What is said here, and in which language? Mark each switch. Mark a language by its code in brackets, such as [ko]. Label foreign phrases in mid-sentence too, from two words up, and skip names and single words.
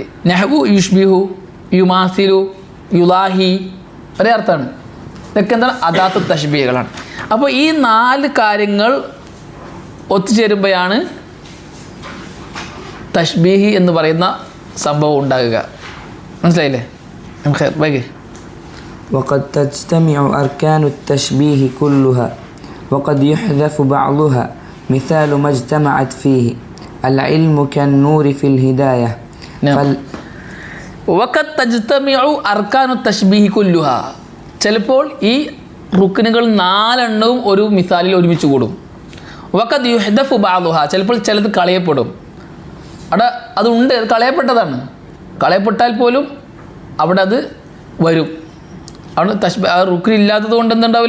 [ar] نحو يشبه، يماثل، يضاهي, [ml] ഒരേ അർത്ഥമാണ്. ഇതൊക്കെ എന്താണ്? അദാത്ത് തഷ്ബീഹുകളാണ്. അപ്പോൾ ഈ 4 കാര്യങ്ങൾ ഒത്തുചേരുമ്പോഴാണ് തഷ്ബീഹ് എന്ന് പറയുന്ന സംഭവം ഉണ്ടാകുക. മനസ്സിലായില്ലേ? നമുക്ക് [ar] وقد تجتمع أركان التشبيه كلها وقد يحذف بعضها مثال ما اجتمعت فيه العلم كالنور في الهداية. وقد تجتمع أركان التشبيه كلها, [ml] ചിലപ്പോൾ ഈ റുക്കിനുകൾ 4 ഒരു മിസാലിൽ ഒരുമിച്ച് കൂടും. [ar] وقد يحذف بعضها, [ml] ചിലപ്പോൾ ചിലത് കളയപ്പെടും. അവിടെ അതുണ്ട്, അത് കളയപ്പെട്ടതാണ്. കളയപ്പെട്ടാൽ പോലും അവിടെ അത് വരും. അവിടെ തഷ്ബീഹ്, ആ റുക്കിൻ ഇല്ലാത്തത് കൊണ്ട് എന്തുണ്ടാവില്ല?